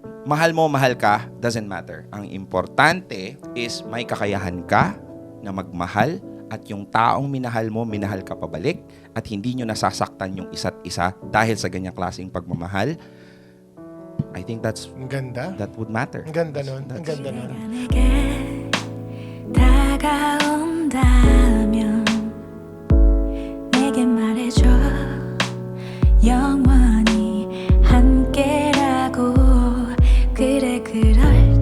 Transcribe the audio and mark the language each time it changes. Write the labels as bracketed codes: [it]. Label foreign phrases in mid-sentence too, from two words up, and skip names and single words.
[tl] Mahal mo, mahal ka, [en] doesn't matter. [tl] Ang importante is may kakayahan ka na magmahal at yung taong minahal mo, minahal ka pabalik at hindi nyo nasasaktan yung isa't isa dahil sa ganyang klaseng pagmamahal. [en] I think [tl] Ang ganda. [en] that would matter. [tl] Ang ganda nun. Ang ganda nun. [ko] 내게 다가온다면 내게 말해줘 영원히 함께라고 그래 그럴